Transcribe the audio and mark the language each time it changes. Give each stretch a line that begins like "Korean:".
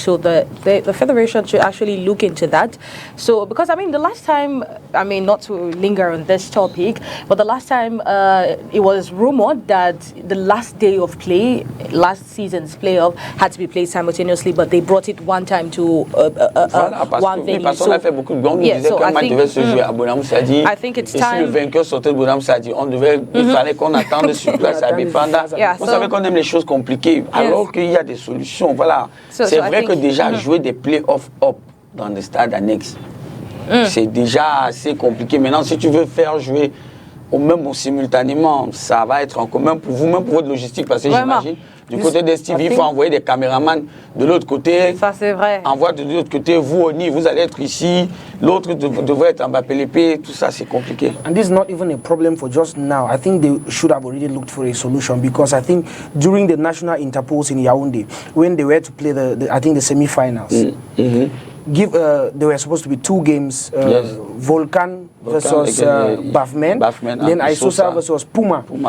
English: So the federation should actually look into that. So because the last time, not to linger on this topic, but the last time it was rumored that the last day of play, last season's playoff, had to be played simultaneously, but they brought it one time to one venue. I think it's time.
French: Si le vainqueur sortait de Bonham Sadi, il fallait qu'on attende sur place à Bépanda. Vous savez qu'on aime les choses compliquées, alors qu'il y a des solutions. Voilà. C'est vrai que déjà jouer des playoffs up dans des stades annexes, c'est déjà assez compliqué. Maintenant, si tu veux faire jouer au même ou simultanément, ça va être en commun pour vous, même pour votre logistique, parce que j'imagine. Du côté des STV, il faut envoyer des caméramans de l'autre côté. Ça, c'est vrai. Envoie de l'autre côté, vous, ONI, vous allez être ici. L'autre devrait être en Mbappé l'épée. Tout ça, c'est compliqué.
English: And this is not even a problem for just now. I think they should have already looked for a solution because I think during the national interpose in Yaoundé, when they were to play the semi-finals, there were supposed to be 2 games, Volcan versus Bafmen, then Isosa versus Puma.